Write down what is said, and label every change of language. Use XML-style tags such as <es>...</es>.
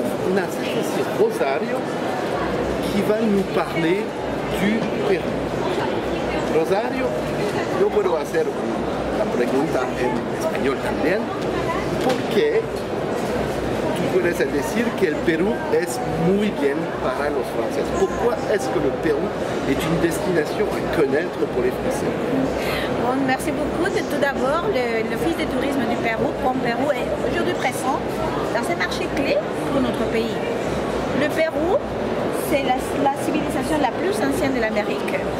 <fr>On a cette fois-ci Rosario qui va nous parler du Perú.</fr> <es>Rosario, yo puedo hacer la pregunta en español también, porque tú puedes decir que el Perú es muy bien para los franceses.</es> <fr>Pourquoi est-ce que le Pérou est une destination à connaître pour les Français? Bon, merci beaucoup. Tout d'abord, l'Office de tourisme du Pérou, Pérou, est aujourd'hui présent dans ces marchés clés pour notre pays. Le Pérou, c'est la civilisation la plus ancienne de l'Amérique.</fr>